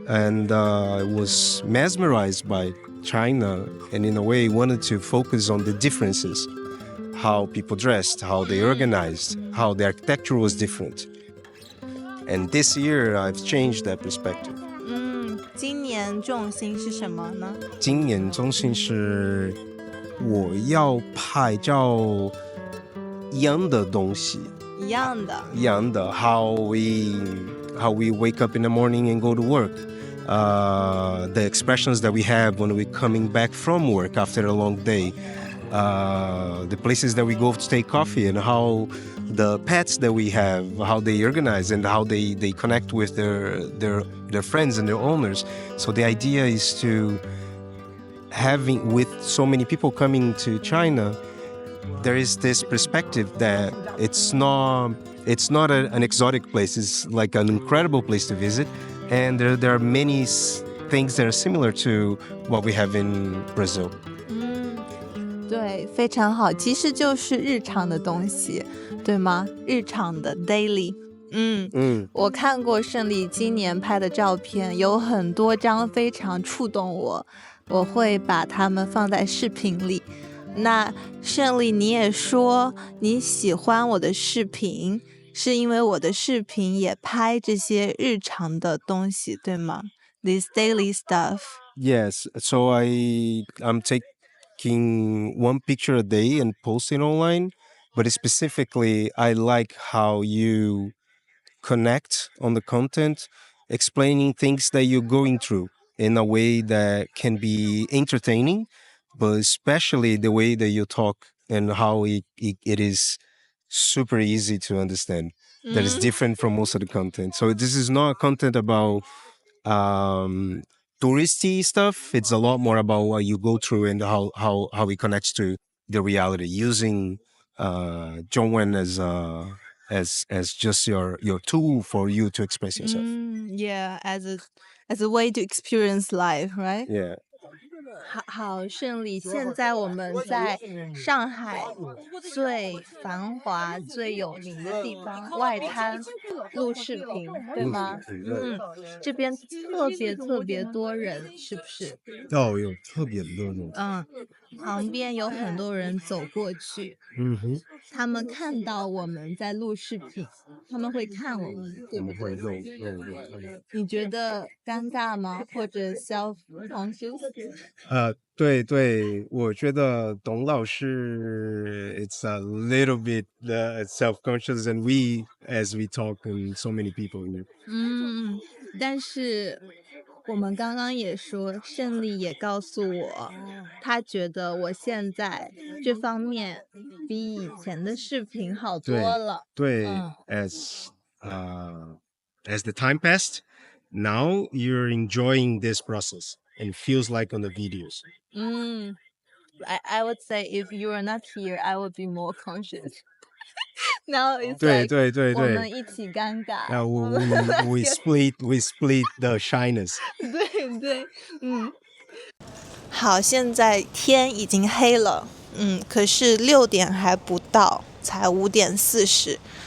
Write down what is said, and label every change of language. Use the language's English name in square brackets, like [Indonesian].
[English] And I was mesmerized by China, and in a way wanted to focus on the differences, how people dressed, how they organized, how the architecture was different. And this year I've changed that perspective. [Chinese] 今年年重心是什么呢？今年中心是我要拍照一样的东西，一样的。一样的 [English] how we wake up in the morning and go to work. The expressions that we have when we're coming back from work after a long day, the places that we go to take coffee, and how the pets that we have, how they organize and how they connect with their friends and their owners. So the idea is to having, with so many people coming to China, there is this perspective that it's not an exotic place. It's like an incredible place to visit, and there are many things that are similar to what we have in Brazil. [Chinese] 对，非常好，其实就是日常的东西，对吗？日常的 [English] daily。 [Chinese] 我看过胜利今年拍的照片，有很多张非常触动我，我会把它们放在视频里。那胜利，你也说你喜欢我的视频，是因为我的视频也拍这些日常的东西，对吗？ [English] This daily stuff. Yes, so I'm taking one picture a day and posting online, but specifically I like how you connect on the content, explaining things that you're going through in a way that can be entertaining, but especially the way that you talk and how it is super easy to understand. That is different from most of the content. So this is not content about touristy stuff. It's a lot more about what you go through and how it connects to the reality, using Zhongwen as just your tool for you to express yourself. Yeah, as a way to experience life, right? Yeah. [Chinese] 好，胜利！现在我们在上海最繁华、最有名的地方外滩录视频，对吗？这边特别多人，是不是？有特别多人。旁边有很多人走过去，他们看到我们在录视频，他们会看我们，对不对？你觉得尴尬吗？或者 [English] self-conscious？ [Chinese] 对，我觉得董老师 [English] it's a little bit self-conscious, and as we talk and so many people here. [Chinese] 但是我们刚刚也说，胜利也告诉我，他觉得我现在这方面比以前的视频好多了。对， [English] as the time passed, now you're enjoying this process and feels like on the videos. I would say if you are not here, I would be more conscious. Now it's [Chinese] 对 [English] like [Chinese] 我们一起尴尬。 [English] we split the shyness. [Chinese] 对，好，现在天已经黑了，可是6点还不到，才5点40。